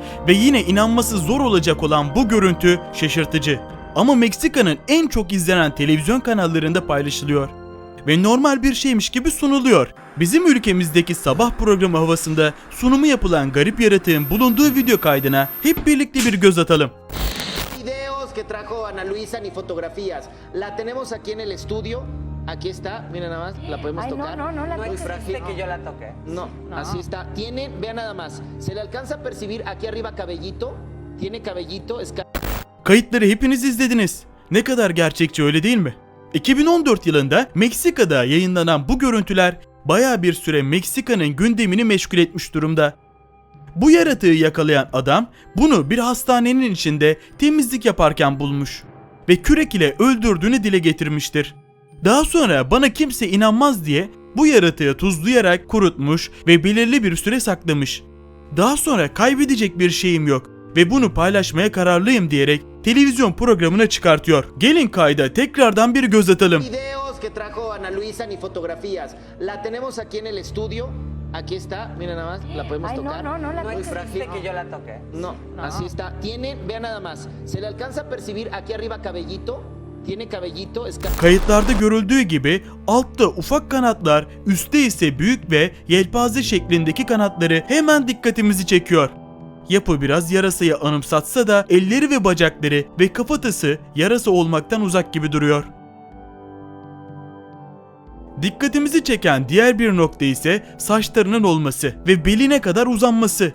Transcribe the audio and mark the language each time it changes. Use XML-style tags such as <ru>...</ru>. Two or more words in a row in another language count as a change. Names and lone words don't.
<tr>Ve yine inanması zor olacak olan bu görüntü şaşırtıcı. Ama Meksika'nın en çok izlenen televizyon kanallarında paylaşılıyor. Ve normal bir şeymiş gibi sunuluyor. Bizim ülkemizdeki sabah programı havasında sunumu yapılan garip yaratığın bulunduğu video kaydına hep birlikte bir göz atalım.</tr> <es>Videos que trajo Ana Luisa ni fotografías. La tenemos aquí en el estudio. Aquí está, mira nada más, la podemos Ay, no, tocar. no, no la Muy toques. frágil. que yo la toqué. No, así está. Tiene, vean nada más, se le alcanza a percibir aquí arriba cabellito. Tiene cabellito, es</es> <tr>Kayıtları hepiniz izlediniz. Ne kadar gerçekçi, öyle değil mi? 2014 yılında Meksika'da yayınlanan bu görüntüler bayağı bir süre Meksika'nın gündemini meşgul etmiş durumda. Bu yaratığı yakalayan adam bunu bir hastanenin içinde temizlik yaparken bulmuş ve kürek ile öldürdüğünü dile getirmiştir. Daha sonra bana kimse inanmaz diye bu yaratığı tuzlayarak kurutmuş ve belirli bir süre saklamış. Daha sonra kaybedecek bir şeyim yok ve bunu paylaşmaya kararlıyım diyerek televizyon programına çıkartıyor. Gelin kayda tekrardan bir göz atalım.</tr> <es>videos que trajo Ana Luisa ni fotografías. La tenemos aquí en el estudio. Aquí está, mira nada más, la podemos Ay, no, tocar. no, no la Muy toques. frágil. que yo la toqué. No, así está. Tiene, vean nada más, se le alcanza a percibir aquí arriba cabellito. Tiene cabellito, es</es> <tr>Kayıtlarda görüldüğü gibi altta ufak kanatlar, üstte ise büyük ve yelpaze şeklindeki kanatları hemen dikkatimizi çekiyor. Yapı biraz yarasayı anımsatsa da elleri ve bacakları ve kafatası yarasa olmaktan uzak gibi duruyor. Dikkatimizi çeken diğer bir nokta ise saçlarının olması ve beline kadar uzanması.</tr>